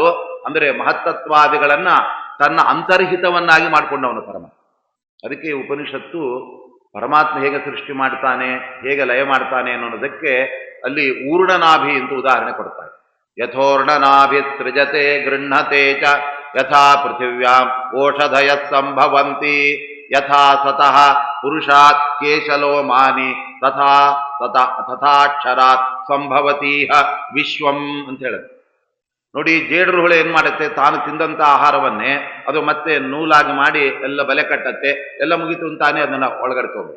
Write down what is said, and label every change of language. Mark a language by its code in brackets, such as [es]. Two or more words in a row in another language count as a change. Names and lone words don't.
[kn] ಅಂದರೆ ಮಹತ್ತತ್ವಾದಿಗಳನ್ನ ತನ್ನ ಅಂತರ್ಹಿತವನ್ನಾಗಿ ಮಾಡಿಕೊಂಡವನು ಪರಮಾತ್ಮ. ಅದಕ್ಕೆ ಉಪನಿಷತ್ತು ಪರಮಾತ್ಮ ಹೇಗೆ ಸೃಷ್ಟಿ ಮಾಡ್ತಾನೆ, ಹೇಗೆ ಲಯ ಮಾಡ್ತಾನೆ ಅನ್ನೋದಕ್ಕೆ ಅಲ್ಲಿ ಊರ್ಣನಾಭಿ ಎಂದು ಉದಾಹರಣೆ ಕೊಡ್ತಾರೆ. [sa] ಯಥೋರ್ಣನಾಭಿ ಸೃಜತೆ ಗೃಹತೆ ಚ ಯಥಾ ಪೃಥಿವ್ಯಾಂ ಓಷಧಯ ಸಂಭವಂತಿ ಯಥಾ ಸತಃ ಪುರುಷಾತ್ ಕೇಶಲೋಮಾನಿ ತಥಾ ತಥಾಕ್ಷರಾತ್ ಸಂಭವತೀಹ ವಿಶ್ವಂ [kn] ಅಂತ ಹೇಳುತ್ತೆ. ನೋಡಿ, ಜೇಡರು ಹುಳು ಏನ್ ಮಾಡುತ್ತೆ, ತಾನು ತಿಂದಂತ ಆಹಾರವನ್ನೇ ಅದು ಮತ್ತೆ ನೂಲಾಗಿ ಮಾಡಿ ಎಲ್ಲ ಬಲೆ ಕಟ್ಟತ್ತೆ, ಎಲ್ಲ ಮುಗಿತು ಅಂತಾನೆ ಅದನ್ನ ಒಳಗಡೆ ತಗೊಂಡು.